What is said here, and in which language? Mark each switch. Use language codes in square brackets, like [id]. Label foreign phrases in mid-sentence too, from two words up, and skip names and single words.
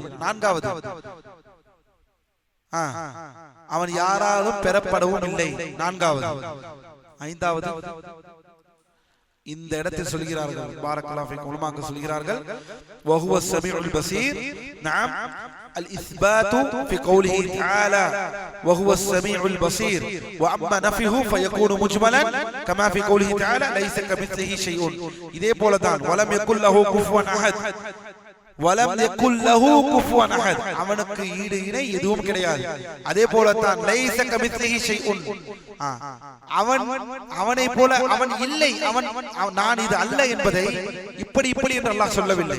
[ta] நான்காவது அவன் யாராலும் பெறப்படவும் இல்லை. நான்காவது. ஐந்தாவது இந்த இடத்தில் சொல்கிறார்கள் [ar] بارك الله فيكم [ta] உலமாக்கள் சொல்கிறார்கள் [ar] وهو السميع البصير. நஅம் الإثبات في قوله تعالى وهو السميع البصير وأما نفيه فيكون مجملا كما في قوله تعالى ليس كمثله شيء. [ta] இதே போலதான் [ar] ولم يكن له كفوا أحد ولم يكن له كفوا أحد. [ta] அவனுக்கு ஈடு இணை எதுவும் கிடையாது. அதே போலதான் [ar] ليس كمثله شيء. [ta] அவனை போல அவன் இல்லை, நான் இது அல்ல என்பதை இப்படி என்று அல்லாஹ் சொல்லவில்லை.